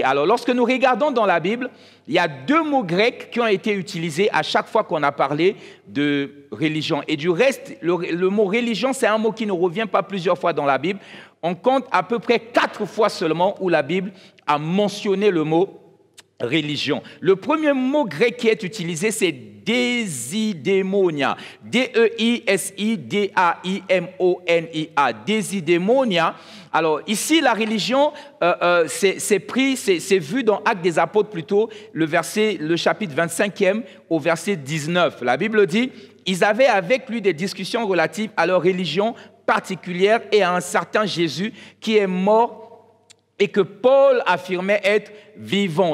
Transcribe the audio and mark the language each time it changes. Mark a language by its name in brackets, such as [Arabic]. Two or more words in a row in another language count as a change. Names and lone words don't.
[French] Alors, lorsque nous regardons dans la Bible, il y a 2 mots grecs qui ont été utilisés à chaque fois qu'on a parlé de religion. Et du reste, le mot religion, c'est un mot qui ne revient pas plusieurs fois dans la Bible. On compte à peu près 4 fois seulement où la Bible a mentionné le mot religion. Le premier mot grec qui est utilisé, c'est désidémonia. D-E-I-S-I-D-A-I-M-O-N-I-A. Désidémonia. Alors ici, la religion, c'est vu dans Actes des Apôtres plutôt, le chapitre 25e au verset 19. La Bible dit, ils avaient avec lui des discussions relatives à leur religion particulière et à un certain Jésus qui est mort et que Paul affirmait être vivant.